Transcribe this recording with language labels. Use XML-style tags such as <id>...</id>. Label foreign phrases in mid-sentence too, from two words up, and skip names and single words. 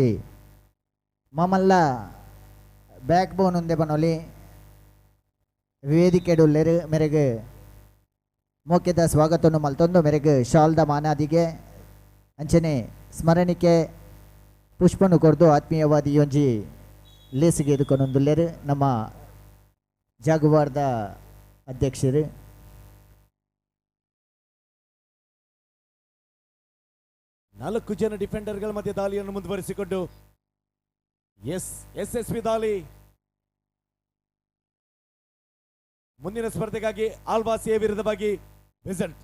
<tcy>ಮಮಲ್ಲ</tcy> <en>back bone</en> <tcy>ಉಂದೆ ಬನೊಲಿ ವೇದಿಕೆಡುಲ್ಲೆರು ಮೆರೆಗೆ ಮೋಕ್ಯದ ಸ್ವಾಗತವನ್ನು ಮಲ್ತೊಂದು ಮೆರೆಗೆ ಶಾಲ್ದ ಮಾನಾದಿಗೆ ಅಂಚನೆ ಸ್ಮರಣಿಕೆ ಪುಷ್ಪನು ಕೊರ್ದು ಆತ್ಮೀಯವಾದಿ ಒಂಜಿ ಲೇಸಿಗೆ ಎದುಕೊಂಡೊಂದುಲ್ಲೆರು ನಮ್ಮ ಜಾಗುವಾರ್ದ ಅಧ್ಯಕ್ಷರು.</tcy> <kn>ನಾಲ್ಕು ಜನ ಡಿಫೆಂಡರ್ಗಳ ಮಧ್ಯೆ ದಾಳಿಯನ್ನು ಮುಂದುವರಿಸಿಕೊಂಡು ಯಶಸ್ವಿ ದಾಳಿ. ಮುಂದಿನ ಸ್ಪರ್ಧೆಗಾಗಿ ಆಲ್ವಾಸ್ ಎ ವಿರುದ್ಧವಾಗಿ ಬೆಸೆಂಟ್.</kn>